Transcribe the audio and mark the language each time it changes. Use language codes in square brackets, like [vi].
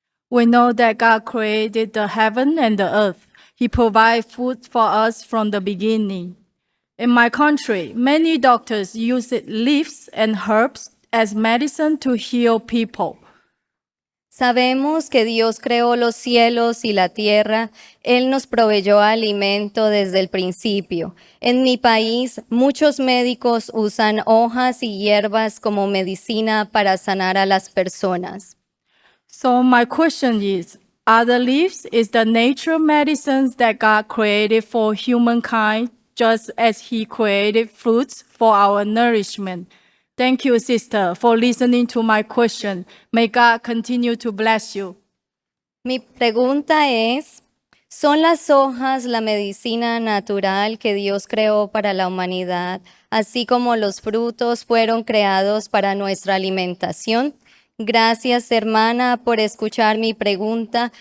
[en] We know that God created the heaven and the earth. He provided food for us from the beginning. In my country, many doctors use leaves and herbs as medicine to heal people. [es] Sabemos que Dios creó los cielos y la tierra. Él nos proveyó alimento desde el principio. En mi país, muchos médicos usan hojas y hierbas como medicina para sanar a las personas. [en] So my question is, are the leaves the natural medicines that God created for humankind, just as He created fruits for our nourishment? Thank you, sister, for listening to my question. May God continue to bless you. [es] Mi pregunta es, ¿son las hojas la medicina natural que Dios creó para la humanidad, así como los frutos fueron creados para nuestra alimentación? Gracias, hermana, por escuchar mi pregunta.